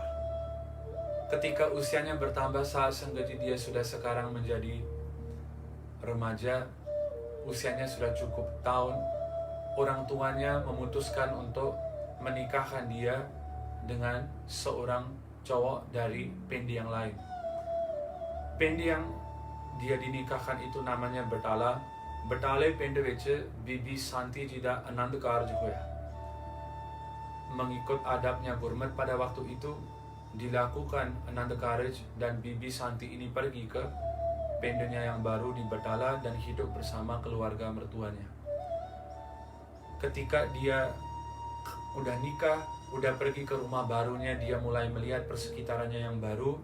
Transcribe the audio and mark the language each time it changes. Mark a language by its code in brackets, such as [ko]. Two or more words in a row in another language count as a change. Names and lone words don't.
[id] Ketika usianya bertambah, saat Sanggaji dia sudah sekarang menjadi remaja, usianya sudah cukup tahun, orang tuanya memutuskan untuk menikahkan dia dengan seorang cowok dari pendi yang lain. Pendi yang dia dinikahkan itu namanya Batala. [pa] ਬਟਾਲੇ ਪਿੰਡ ਵਿੱਚ Bibi Santi ਜੀ ਦਾ ਅਨੰਦ ਕਾਰਜ ਹੋਇਆ. [id] Mengikut adabnya Gurmat, pada waktu itu dilakukan Anand Karj dan Bibi Santi ini pergi ke pendenya yang baru di Batala dan hidup bersama keluarga mertuanya. Ketika dia udah nikah, udah pergi ke rumah barunya, dia mulai melihat persekitarannya yang baru.